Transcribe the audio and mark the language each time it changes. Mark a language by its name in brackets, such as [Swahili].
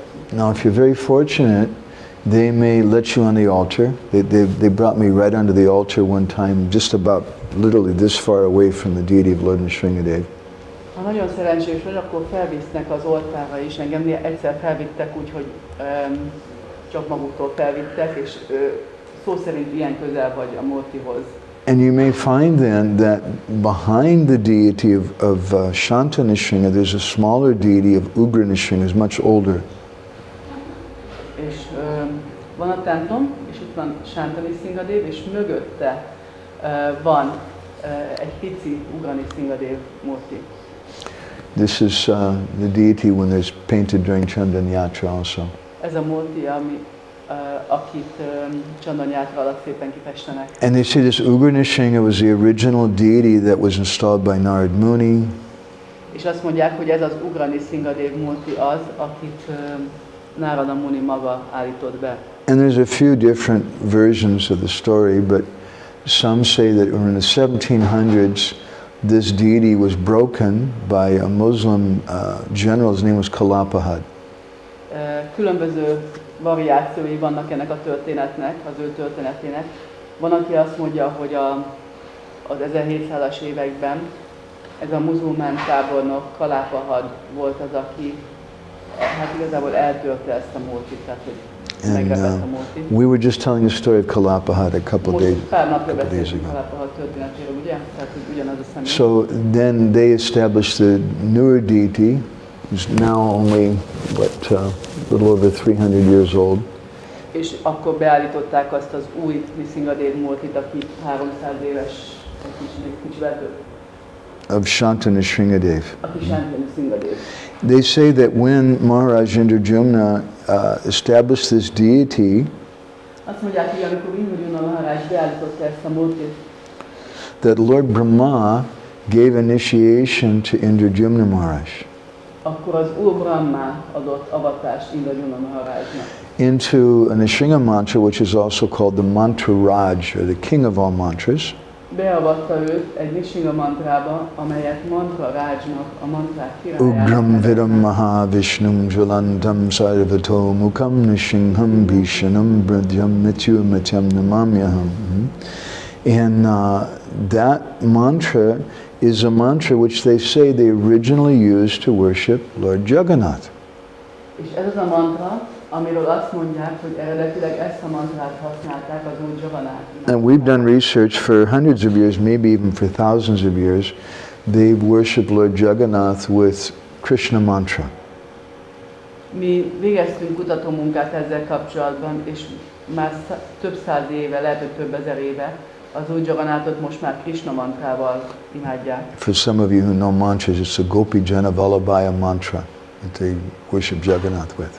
[English] Now, if you're very fortunate, they may let you on the altar. They brought me right onto the altar one time, just about literally this far away from the deity of Lord Nrsimhadev. [Hungarian] Ha nagyon szerencsés vagy, akkor felvisznek az oltárra is. Engem egyszer felvittek úgy, hogy csak maguktól felvittek, és szó szerint ilyen közel vagy a múltihoz. [English] And you may find then that behind the deity of Shanta Nrsimha, there's a smaller deity of Ugra Nrsimha, who's much older. [Hungarian] És van a templom, és itt van Shanta Nrsimhadev, és mögötte van egy pici Ugra Nrsimhadev múlti. [English] This is the deity when there's painted during Chandan Yatra also. [Hungarian] Ez a múlti, akit Chandan Yatra alatt szépen kifestenek. [English] And they say this Ugra Nrsimha was the original deity that was installed by Narad Muni. [Hungarian] És azt mondják, hogy ez az Ugra Nrsimhadev múlti az, akit Narada Muni maga állított be. [English] And there's a few different versions of the story, but some say that in the 1700s, this deity was broken by a Muslim general. His name was Kalapahad. [Hungarian] Különböző variációi vannak ennek a történetnek, az ő történetének. Van, aki azt mondja, hogy az 1700-as években ez a muzulmán tábornok Kalapahad volt az, aki hát igazából eltörte ezt a múltit, tehát hogy megrepett a múltit. [English] We were just telling the story of Kalapahad a couple days ago. [Hungarian] Kalapahad történetéről, ugye? Tehát, hogy ugyanaz a személy. [English] So then they established the newer deity, who's now only, a little over 300 years old. [Hungarian] És akkor beállították azt az új Nrsimhadev múltit, aki 300 éves, kicsivel több. [English] Of Shanta Nrsimhadev. [Hungarian] Aki Shanta Nrsimhadev. [English] They say that when Maharaj Nrsimhadev established this deity, [Hungarian] azt mondják, hogy amikor Nrsimhadev Maharaj beállította ezt a múltit, [English] that Lord Brahma gave initiation to Nrsimhadev Maharaj. [Hungarian] Akkor az Úr Brahma adott avatást Nrsimhadev Maharajnak. [English] Into a Nrsimha mantra, which is also called the Mantra Raj, or the king of all mantras. [Hungarian] Beavatta őt egy Nrsimha mantrába, amelyet Mantra Rajnak, a mantrák királyának. [Sanskrit] Ugram Vidam Maha Vishnum Jalandam Sarvato Mukam Nrsimham Bhishanam Bradhyam Mityu Mityam Namamyaham. [English] And that mantra is a mantra which they say they originally used to worship Lord Jagannath. [Hungarian] És ez az a mantra, amiről azt mondják, hogy eredetileg ezt a mantrát használták az Úr Jagannathnak. [English] And we've done research for hundreds of years, maybe even for thousands of years. They've worshipped Lord Jagannath with Krishna mantra. [Hungarian] Mi végeztünk kutatómunkát ezzel kapcsolatban, és már több száz éve, lehet, hogy több ezer éve, az Úr Jagannathot most már Krishna mantrával imádják. [English] For some of you who know mantras, it's a Gopi Jana Vallabhaya mantra that they worship Jagannath with.